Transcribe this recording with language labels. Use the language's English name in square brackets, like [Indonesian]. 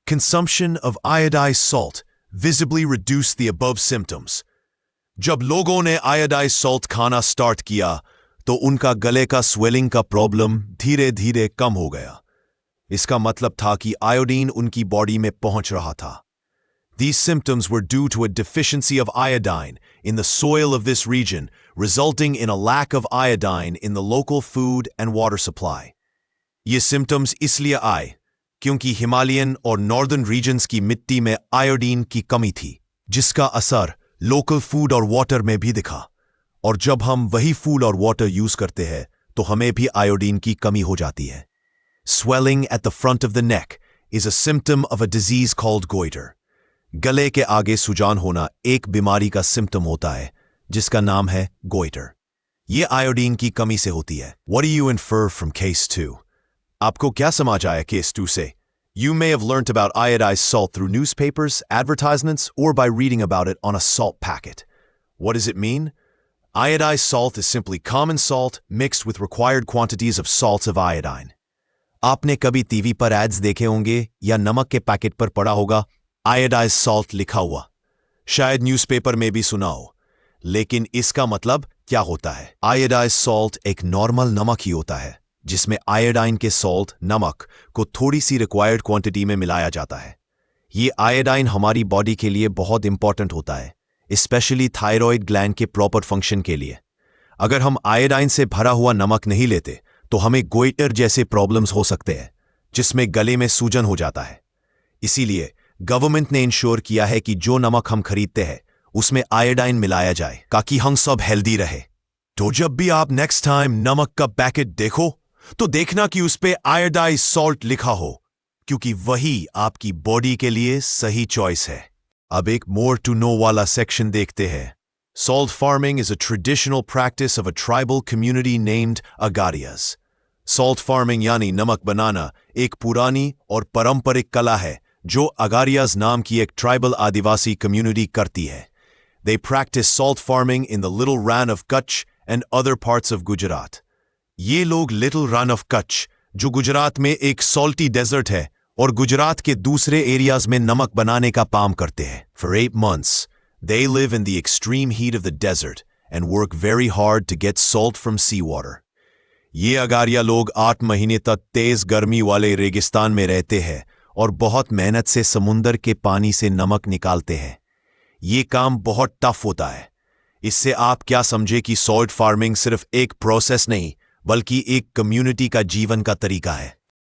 [English] Consumption of iodized salt visibly reduced the above symptoms. [Hindi] जब लोगों ने iodized salt खाना स्टार्ट किया तो उनका गले का स्वेलिंग का प्रॉब्लम धीरे धीरे कम हो गया. इसका मतलब था कि आयोडीन उनकी बॉडी में पहुंच रहा था. [English] These symptoms were due to a deficiency of iodine in the soil of this region, resulting in a lack of iodine in the local food and water supply. [Hindi] ये symptoms इसलिए आए क्योंकि Himalayan और northern regions की मिट्टी में iodine की कमी थी, जिसका असर लोकल फूड और वाटर में भी दिखा. और जब हम वही फूड और वाटर यूज करते हैं तो हमें भी आयोडीन की कमी हो जाती है. [English] Swelling at the front of the neck is a symptom of a disease called goiter. [Hindi] गले के आगे सुजान होना एक बीमारी का सिम्टम होता है जिसका नाम है goiter. ये आयोडीन की कमी से होती है. [English] What do you infer from case 2? [Hindi] आपको क्या समझ आया केस 2 से? [English] You may have learnt about iodized salt through newspapers, advertisements, or by reading about it on a salt packet. What does it mean? Iodized salt is simply common salt mixed with required quantities of salts of iodine. [Hindi] आपने कभी TV पर ads देखे होंगे या नमक के packet पर पढ़ा होगा आयोडाइज्ड सॉल्ट लिखा हुआ. शायद न्यूज़पेपर में भी सुना हो. लेकिन इसका मतलब क्या होता है? आयोडाइज्ड सॉल्ट एक नॉर्मल नमक ही होता है जिसमें आयोडाइन के सॉल्ट नमक को थोड़ी सी रिक्वायर्ड क्वांटिटी में मिलाया जाता है. ये आयोडाइन हमारी बॉडी के लिए बहुत इंपॉर्टेंट होता है, स्पेशली थायराइड ग्लैंड के प्रॉपर फंक्शन के लिए. अगर हम आयोडाइन से भरा हुआ नमक नहीं लेते तो हमें गोइटर जैसे प्रॉब्लम्स हो सकते हैं जिसमें गले में सूजन हो जाता है. इसीलिए गवर्नमेंट ने इंश्योर किया है कि जो नमक हम खरीदते हैं उसमें आयोडाइन मिलाया जाए ताकि हम सब हेल्दी रहे. तो जब भी आप नेक्स्ट टाइम नमक का पैकेट देखो तो देखना कि उस पे आयोडाइज्ड सॉल्ट लिखा हो, क्योंकि वही आपकी बॉडी के लिए सही चॉइस है. अब एक मोर टू नो वाला सेक्शन देखते हैं. [English] Salt farming is a traditional practice of a tribal community named Agarias. [Hindi] Salt farming यानी नमक बनाना एक पुरानी और पारंपरिक कला है जो अगारियाज नाम की एक ट्राइबल आदिवासी कम्युनिटी करती है. [English] They practice salt farming in the Little Rann of Kutch and other parts of Gujarat. [Hindi] ये लोग Little Rann of Kutch, जो गुजरात में एक salty desert है, और गुजरात के दूसरे एरियाज में नमक बनाने का काम करते हैं. [English] For 8 months, they live in the extreme heat of the desert and work very hard to get salt from seawater. [Hindi] ये अगारिया लोग 8 महीने तक तेज गर्मी वाले रेगिस्तान में रहते हैं और बहुत मेहनत से समुंदर के पानी से नमक निकालते हैं. ये काम बहुत टफ होता है. इससे आप क्या समझे कि सॉल्ट फार्मिंग सिर्फ एक प्रोसेस नहीं बल्कि एक कम्युनिटी का जीवन का तरीका है.